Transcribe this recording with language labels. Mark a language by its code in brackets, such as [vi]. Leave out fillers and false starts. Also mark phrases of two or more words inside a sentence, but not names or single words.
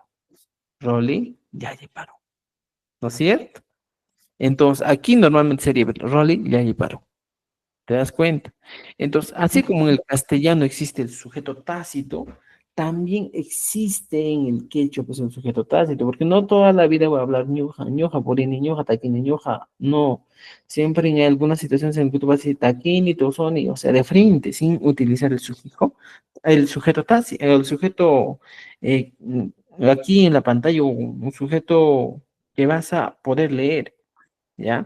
[es] Roli, Yali Parón. ¿No es cierto? Entonces, aquí normalmente sería Rolly, ya y paro. ¿Te das cuenta? Entonces, así como en el castellano existe el sujeto tácito, también existe en el quechua pues el sujeto tácito, porque no toda la vida voy a hablar [qu] ñuja, ñoja, porini, ñoja, taquini, ñoja, [es] no. Siempre en algunas situaciones en que tú vas a decir [qu] taquini, tozoni, [es] o sea, de frente, sin utilizar el sufijo, el sujeto tácito, el sujeto aquí en la pantalla, un sujeto que vas a poder leer. ¿Ya?